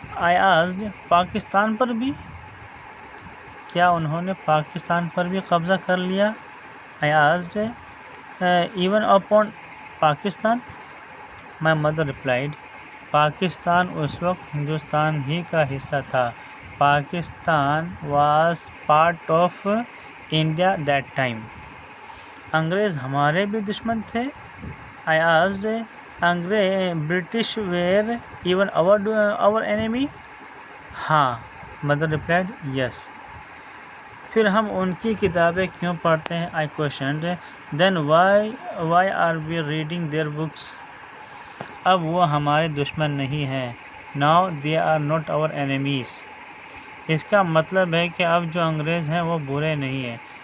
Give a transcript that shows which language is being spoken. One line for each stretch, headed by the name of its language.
English: I asked,
Urdu: Pakistan پر بھی؟ کیا انہوں نے پاکستان پر بھی قبضہ کر لیا؟
English: I asked, even upon Pakistan? My mother replied,
Urdu: Pakistan اس وقت ہندوستان ہی کا حصہ تھا.
English: Pakistan was part of India that time.
Urdu: انگریز ہمارے بھی دشمن تھے؟
English: I asked, British were even our enemy?
Urdu: ہاں.
English: Mother replied, yes.
Urdu: پھر ہم ان کی کتابیں کیوں پڑھتے ہیں؟
English: I questioned. Then why are we reading their books?
Urdu: اب وہ ہمارے دشمن نہیں ہیں.
English: Now they are not our enemies.
Urdu: اس کا مطلب ہے کہ اب جو انگریز ہیں وہ برے نہیں ہیں.